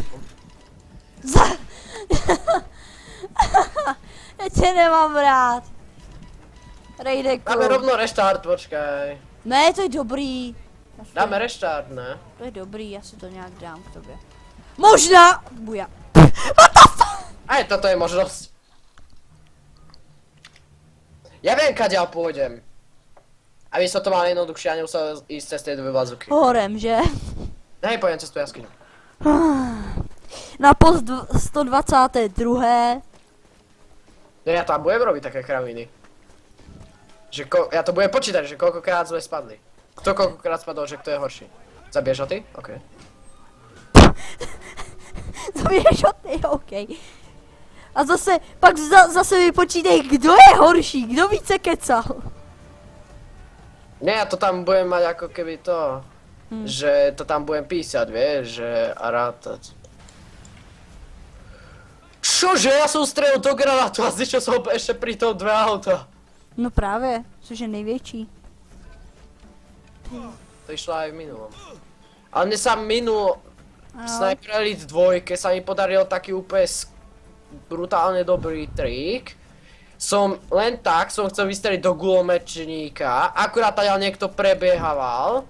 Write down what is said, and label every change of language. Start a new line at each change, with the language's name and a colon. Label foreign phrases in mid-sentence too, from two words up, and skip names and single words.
Czech: Za... Já tě nemám rád. Rejdeku.
Slovak: Dáme rovno reštart, počkaj.
Czech: Ne, to je dobrý.
Slovak: Dáme reštart, ne?
Czech: To je dobrý, já si to nějak dám k tobě. Možná! Buja.
Slovak: Aj toto je možnosť. Ja viem, kadiaľ pôjdem. Aby som to mal jednoduchšie a nemusel ísť cez tie dve bazooky.
Czech: Horem, že?
Slovak: Hej, pôjdem cez tú jaskyňu. Na post 122. No ja tam budem robiť také kraviny. Že ja to budem počítať, že koľkokrát sme spadli. Kto koľkokrát spadol, že kto je horší. Zabiješ ho ty? OK. Zabiješ ho ty, OK.
Czech: A zase, pak zase vypočítej, kdo je horší, kdo více kecal.
Slovak: Nie, ja to tam budem mať ako keby to, že to tam budem písať, vieš, že a rátať. Čože, ja som strelil do granátu a zničil som ešte pri tom 2 auta.
Czech: No právě, což je největší.
Slovak: To išlo aj v minulom. Ale mne sa minulo v Sniper Elite 2 sa mi podaril taký úplne brutálne dobrý trik. Len tak som chcel vystreliť do gulomečníka, akurát tady niekto prebiehával.